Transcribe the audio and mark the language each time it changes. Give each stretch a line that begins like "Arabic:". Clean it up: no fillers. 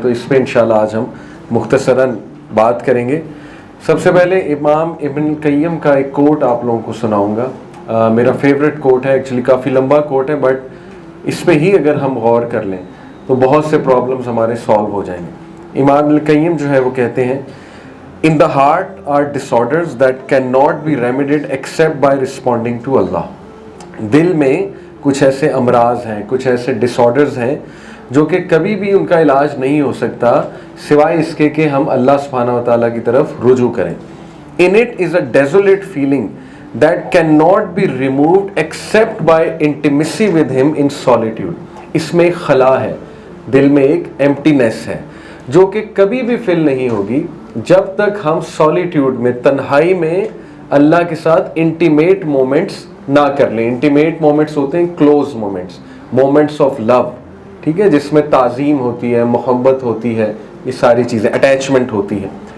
Hindi: तो इस पर इंशाल्लाह आज हम मुख्तसरन बात करेंगे। सबसे पहले इमाम इब्न क़य्यिम का एक कोट आप लोगों को सुनाऊंगा। मेरा फेवरेट कोट है, एक्चुअली काफ़ी लंबा कोट है, बट इस पर ही अगर हम गौर कर लें तो बहुत से प्रॉब्लम्स हमारे सॉल्व हो जाएंगे। इमाम इब्न क़य्यिम जो है वो कहते हैं,
English: In the heart are disorders that cannot be remedied except by responding to Allah।
Hindi: दिल में कुछ ऐसे अमराज हैं, कुछ ऐसे डिसऑर्डर्स हैं जो कि कभी भी उनका इलाज नहीं हो सकता सिवाय इसके कि हम अल्लाह सुब्हानहू व तआला की तरफ रुजू करें।
English: In it is a desolate feeling that cannot be removed except by intimacy with him in solitude।
Hindi: इसमें एक खला है, दिल में एक एम्प्टीनेस है जो कि कभी भी फिल नहीं होगी जब तक हम सॉलिट्यूड में, तन्हाई में अल्लाह के साथ इंटीमेट मोमेंट्स ना कर लें। इंटीमेट मोमेंट्स होते हैं close moments, moments of love, ठीक है, जिसमें ताज़ीम होती है, मोहब्बत होती है, ये सारी चीज़ें, अटैचमेंट होती है।